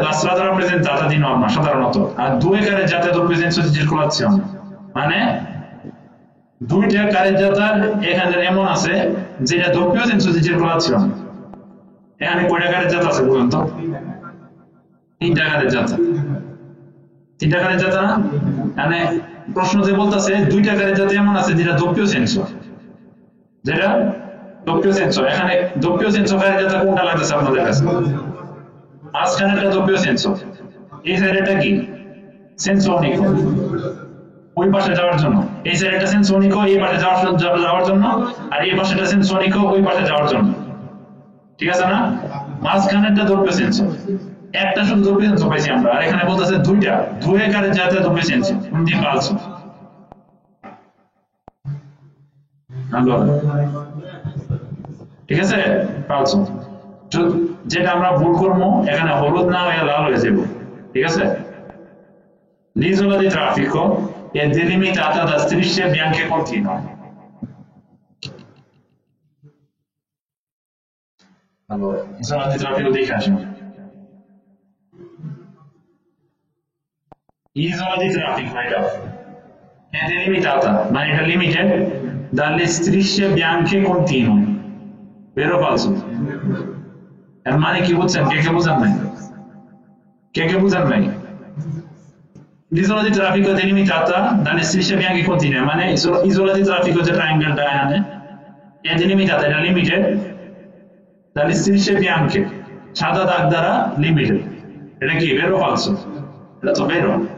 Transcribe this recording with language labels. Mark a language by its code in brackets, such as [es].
[it] La strada rappresentata di norma [bn] সাধারণত [it] a due careggiate a doppio senso di circolazione [bn] মানে দুইটা [it] careggiata [bn] এখানে এমন আছে যেটা [it] doppio senso di circolazione। [bn] এখানে কয়টা careggiata আছে বলুন তো? তিনটা careggiata না? মানে প্রশ্নতে বলতেছে দুইটা careggiata এমন আছে যেটা doppio senso, যেটা doppio senso। এখানে doppio senso careggiata কোনটা লাগতেছে আপনাদের কাছে? মাঝখানে একটা doppio senso, এই সাইডেটা কি? senso unico, ওই পাশে যাওয়ার জন্য। এই সাইডেটা senso unico, এই পাশে যাওয়ার জন্য, আর এই পাশেটা senso unico, ওই পাশে যাওয়ার জন্য। ঠিক আছে না? মাঝখানে একটা doppio senso, একটা শুধু doppio senso পাইছি আমরা, আর এখানে বলতেছে দুইটা, [it] due careggiate doppio senso, quindi falso। [bn] Allora ঠিক আছে, falso। যেটা আমরা ভুল করবো, এখানে হলুদ না হয়ে লাল হয়ে যাবে। ঠিক আছে, [it] l'isola di traffico è delimitata da strisce bianche continue. Allora, l'isola di traffico dei Cashmere. L'isola di traffico è delimitata, ma è limited dalle strisce bianche continue. Vero o falso? [bn] এর মানে কি বুঝছেন? কে বুঝেন নাই? [it] L'isola di traffico è delimitata dalle strisce bianche continue, মানে isola di traffico [bn] যে ট্রায়াঙ্গেলটা এখানে [it] è delimitata, [bn] এটা লিমিটেড [it] dalle strisce bianche, [bn] সাদা দাগ দ্বারা লিমিটেড। এটা কি [it] vero o falso? [bn] এটা তো vero।